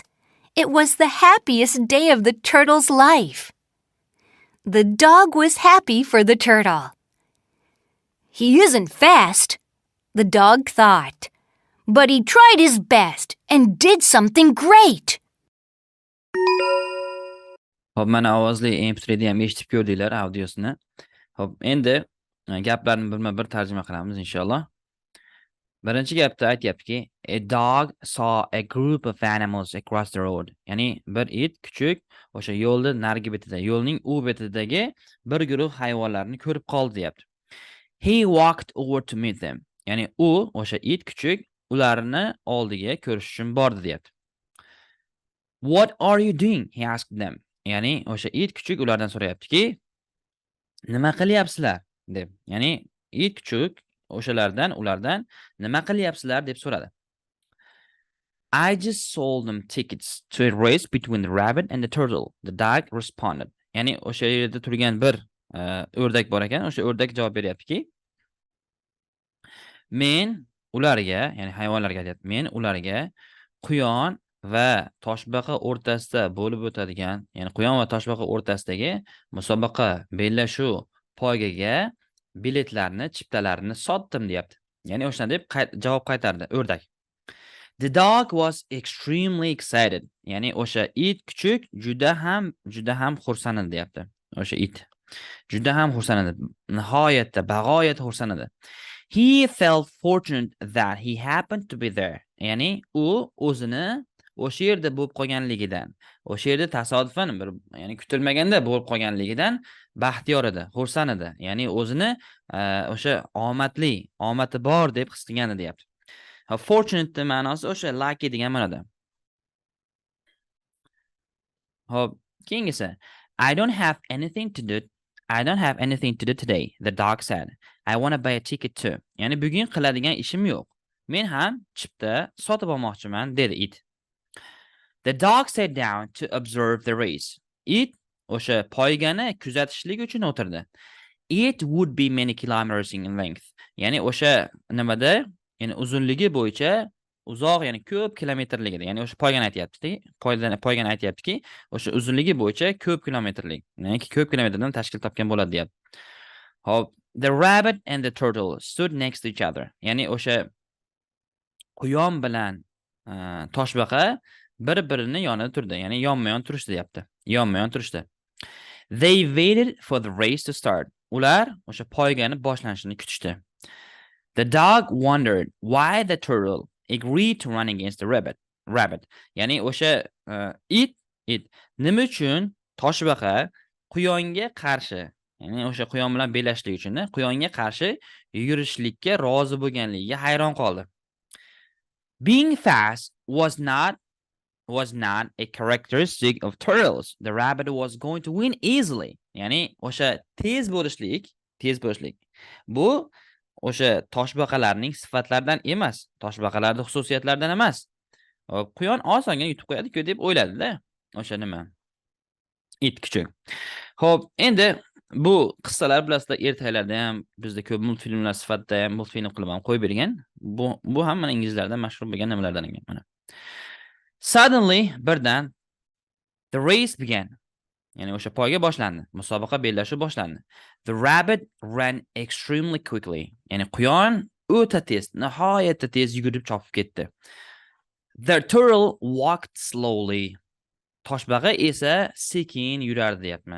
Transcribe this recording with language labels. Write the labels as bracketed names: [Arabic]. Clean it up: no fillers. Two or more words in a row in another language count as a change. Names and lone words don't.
[English] It was the happiest day of the turtle's life. The dog was happy for the turtle. "He isn't fast," the dog thought, "but he tried his best and did something great." [Uzbek] Hop, mana ovozli MP3 ni ham eshitib ko'rdinglar audiosini. Hop, endi gaplarni birma-bir tarjima qilamiz inshaalloh. Birinchi gapda aytyaptiki, [English] a dog saw a group of animals across the road. [Uzbek] Ya'ni bir it kuchuk o'sha yo'lning narigi betida, yo'lning u betidagi bir guruh hayvonlarni ko'rib qoldi, deyapti. [English] He walked over to meet them. [Uzbek] Ya'ni u o'sha it kuchuk ularni oldiga ko'rish uchun bordi, deyapti. [English] What are you doing? He asked them. [Uzbek] Ya'ni o'sha it kuchuk ulardan so'rayaptiki, nima qilyapsizlar deb. Ya'ni it kuchuk ulardan nima qilyapsizlar deb so'radi. [English] I just sold them tickets to a race between the rabbit and the turtle. The dog responded. [Uzbek] Ya'ni o'sha yerda turgan bir o'rdak bor ekan, o'sha o'rdak javob beryaptiki, men ularga, ya'ni hayvonlarga aytyapti, men ularga quyon va toshbaqa o'rtasida bo'lib o'tadigan, ya'ni quyon va toshbaqa o'rtasidagi musobaqa, bellashuv, poygaga biletlarni, chiptalarini sotdim, deyapti. Ya'ni o'shana deb javob qaytardi o'rdak. [English] The dog was extremely excited. [Uzbek] Ya'ni o'sha it kuchuk juda ham xursand edi, deyapti. O'sha it juda ham xursand edi. Nihoyatda, bag'oyat xursand edi. [English] He felt fortunate that he happened to be there. [Uzbek] Ya'ni u o'zini o'sha yerda bo'lib qolganligidan, o'sha yerda tasodifan ya'ni kutilmaganda bo'lib qolganligidan baxtiyor edi, xursand edi. Ya'ni o'zini o'sha omadi bor deb his qilgan edi, deyapti. Fortunate ma'nosi o'sha lucky degan ma'noda. Hop, keyingisi. [English] I don't have anything to do. I don't have anything to do today, the dog said. I want to buy a ticket too. [Uzbek] Ya'ni bugun qiladigan ishim yo'q. Men ham chipta sotib olmoqchiman, dedi it. [English] The dog sat down to observe the race. [Uzbek] It o'sha poygani kuzatishlik uchun o'tirdi. [English] It would be many kilometers in length. [Uzbek] Ya'ni o'sha nimada, ya'ni uzunligi bo'yicha uzoq, ya'ni ko'p kilometrligida. Ya'ni o'sha poygani aytayapti, poygani aytayaptiki, o'sha uzunligi bo'yicha ko'p kilometrlik. Ya'ni ko'p kilometrdan tashkil topgan bo'ladi, deyapti. Hop, [English] the rabbit and the turtle stood next to each other. [Uzbek] Ya'ni o'sha quyon bilan toshbaqa bir-birini yonida turdi. Ya'ni yonma-yon turishdi, deyapti. Yonma-yon turishdi. [English] They waited for the race to start. [Uzbek] Ular o'sha poygani boshlanishini kutishdi. [English] The dog wondered why the turtle agreed to run against the rabbit. [Uzbek] Ya'ni o'sha it nima uchun toshbaqa quyonga qarshi, ya'ni o'sha quyon bilan bellashlik uchun quyonga qarshi yugurishlikka rozi bo'lganligiga hayron qoldi. [English] Being fast was not a characteristic of turtles. The rabbit was going to win easily. [Uzbek] Ya'ni o'sha tez bo'lishlik bu o'sha toshbaqalarning sifatlaridan emas, toshbaqalarning xususiyatlaridan emas. Quyon osongina yutib qo'yadi-ku deb o'yladi-da, o'sha nima? It kuchuk. Xo'p, endi bu qissalar bilasizlar, ertaklarda ham bizda ko'p multfilmlar sifatida ham multfilm qilib ham qo'yib bergan. Bu ham mana inglizlarda mashhur bo'lgan nimalardan ekan mana. [English] Suddenly, birdan the race began. [Uzbek] Ya'ni o'sha poyga boshlandi. Musobaqa bellashuv boshlandi. [English] The rabbit ran extremely quickly. [Uzbek] Ya'ni quyon o'ta tez, nihoyatda tez yugurib chopib ketdi. [English] The turtle walked slowly. [Uzbek] Toshbaqa esa sekin yurardi, deyapman.